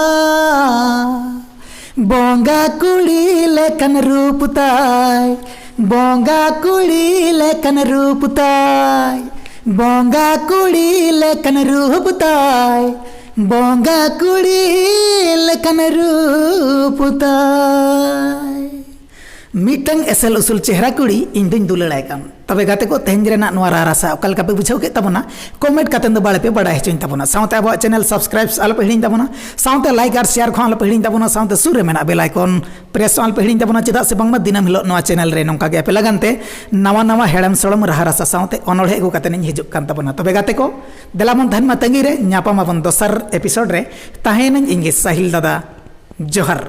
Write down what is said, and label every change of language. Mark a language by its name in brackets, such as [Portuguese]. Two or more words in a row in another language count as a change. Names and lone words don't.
[Santali] बोंगा कुड़ी लेकन रूपताई बोंगा कुड़ी लेकन रूपताई बोंगा कुड़ी लेकन रूपताई बोंगा कुड़ी लेकन रूपताई मिटंग एसल उसूल चेहरा कुड़ी इन दुñ दुलड़ाय कान तबे गाते को तेहन रेना नोआ रासा ओकल का पे बुझाव के तबना कमेंट कातेन दो बाळे पे बड़ा हेचुन तबना साउते अब [English] channel subscribe [Santali] आल पे हिडिन तबना साउते लाइक और शेयर खान पे हिडिन तबना साउते सुरे मेना [English] bell icon press [Santali] आल पे हिडिन तबना चेदा से बंगमा दिनम हिलो नोआ चैनल रे नोंका गे पे लगानते नवा नवा हेड़म सड़म रहा रासा साउते अनोड़े एगु कातेन हिजुक कान तबना तबे गाते को देलामन धन मा तंगी रे न्यापा माबन दोसर एपिसोड रे ताहेन इंगे साहिल दादा जोहर।